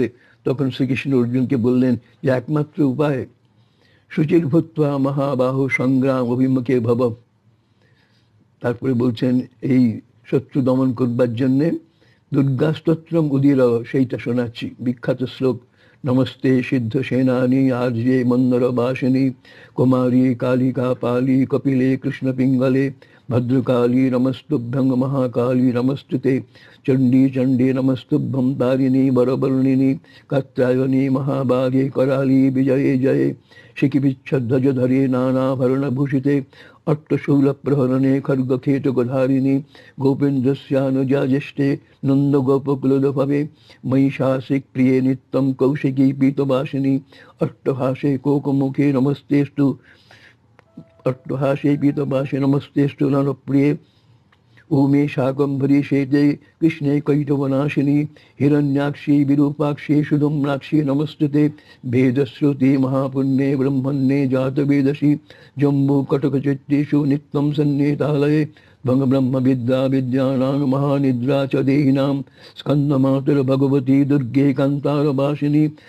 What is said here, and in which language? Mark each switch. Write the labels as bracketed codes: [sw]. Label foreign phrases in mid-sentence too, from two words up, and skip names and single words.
[bn] তখন শ্রীকৃষ্ণ অর্জুনকে বললেন যে একমাত্র উপায় [sa] শুচির ভূত্বা মহাবাহু সংগ্রাম অভিমুখে ভব। [bn] তারপরে বলছেন এই শত্রু দমন করবার জন্যে দুর্গা স্তোত্রম উদির, সেইটা শোনাচ্ছি, বিখ্যাত শ্লোক। [sa] নমস্তে সিদ্ধ সেনানি আর্যে মন্দর বাসিনী কুমারী কালিকা পালি কপিলে কৃষ্ণ পিঙ্গলে ভদ্রকালী নমস্তুভ্যং মহাকালী নমস্তুতে চণ্ডী চণ্ডী নমস্তুভ্যং তারিণী বরবর্ণিনী কাত্যায়নী মহাবাগে कराली বিজয়ে জয়ে শিখিবিচ্ছধ্বজধরে নানাভরণভূষিতে অট্টশূলপ্রহরণে খর্গখেটকধারিণী গোপেন্দ্রস্যানুজা জ্যেষ্ঠে নন্দগোপকুলোদ্ভবে মহিষাসিক প্রিয়ে নিত্যম কৌশিকী পীতবাসিনী অট্টহাসে কোকমুখে নমস্তেস্তু অট্টহাসে পীতবাসে নমস্তেস্তু নরপ্রিয়ে ऊमे शाकंभरी शेते कृष्णे कैटवनाशिनी हिरण्याक्षी विरूपाक्षी सुधुम्नाक्षी नमस्तुते भेदश्रुति महापुण्ये ब्रह्मण्ये जातवेदसी जम्बू कटकचित्तेषु नित्यं सन्निहितालये भंगब्रह्म विद्या विद्यानां महानिद्रा च देहिनां स्कन्दमातुर्भगवती दुर्गे कान्तारवासिनी